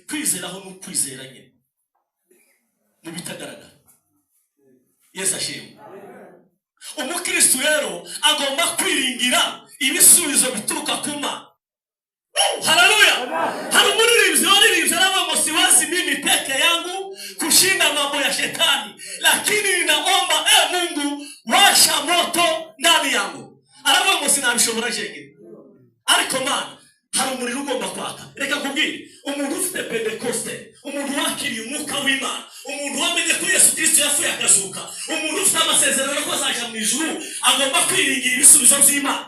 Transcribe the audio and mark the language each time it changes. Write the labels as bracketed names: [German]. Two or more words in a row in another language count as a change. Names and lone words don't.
[Kinyarwanda] Kwizeraho no kwizera nyine mu bitagaragara. Yesu ashimwe. Umukristo rero agomba kwiringira ibisubizo bituruka ku Mana. [Swahili] Haleluya. [Kinyarwanda] Hari umuririmbyi waririmbye aravuga ngo [Swahili] siwezi mimi peke yangu kushinda mambo ya shetani, lakini ninaomba Mungu washa moto ndani yangu. [Kinyarwanda] Aravuga ngo sinabishobora jenge, ariko Mana hari umuriro ugomba kwaka. Reka kubwire, umuntu ufite Pentecoste, umuntu wakiriye umwuka w'Imana, umuntu wamenye ko Yesu Kristo yapfuye akazuka, umuntu ufite amasezerano ko azaja mu ijuru, agomba kwiringira ibisubizo by'Imana.